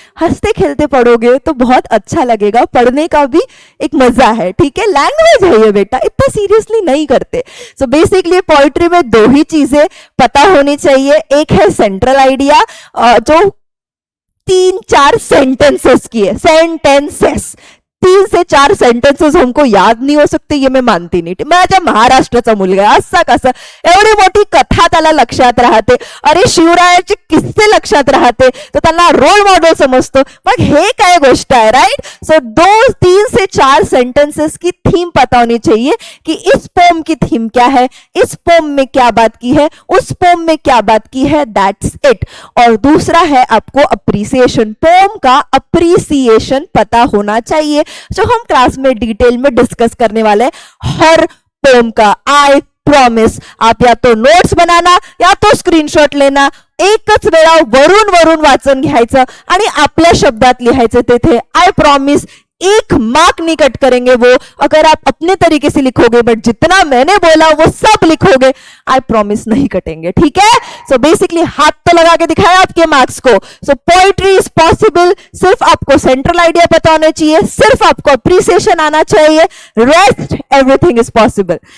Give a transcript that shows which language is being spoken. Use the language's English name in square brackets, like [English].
[Hindi] हंसते खेलते पढ़ोगे तो बहुत अच्छा लगेगा, पढ़ने का भी एक मजा है, ठीक है। लैंग्वेज है ये बेटा, इतना सीरियसली नहीं करते। सो बेसिकली पोइट्री में 2 ही चीजें पता होनी चाहिए। एक है सेंट्रल आइडिया, जो 3-4 सेंटेंसेस की है, सेंटेंसेस 3 से 4 सेंटेन्सेस हमको याद नाही हो सकते, ये [Marathi] मी मानते नाही. माझ्या महाराष्ट्राचा मुलगा असा कसा एवढी मोठी कथा त्याला लक्षात राहते, अरे शिवरायाचे किस्से लक्षात राहते, तर त्यांना रोल मॉडेल समजतो. मग हे काय गोष्ट आहे, राइट? [Hindi] सो 3 से 4 सेंटेंसेस की थीम पता होनी चाहिए कि इस पोम की थीम क्या है, इस पोम में क्या बात की है, उस पोम में क्या बात की है, दैट्स इट. और दूसरा है आपको अप्रिसिएशन. पोम का अप्रिसिएशन पता होना चाहिए, जो हम क्लास में डिटेल में डिस्कस करने वाले हैं. हर पोम का आई प्रॉमिस. आप या तो नोट्स बनाना या तो स्क्रीनशॉट लेना, [Marathi] एकच वेळा वरून वरून वाचन घ्यायचं आणि आपल्या शब्दात लिहायचं तिथे. [English] I promise. [Hindi] 1 मार्क नहीं कट करेंगे वो, अगर आप अपने तरीके से लिखोगे, बट जितना मैंने बोला वो सब लिखोगे, आई प्रॉमिस नहीं कटेंगे. ठीक है? सो बेसिकली हाथ तो लगा के दिखाया आपके मार्क्स को. [English] So poetry is possible. [Hindi] सिर्फ आपको सेंट्रल आइडिया पता होना चाहिए, सिर्फ आपको अप्रिसिएशन आना चाहिए, [English] Rest everything is possible.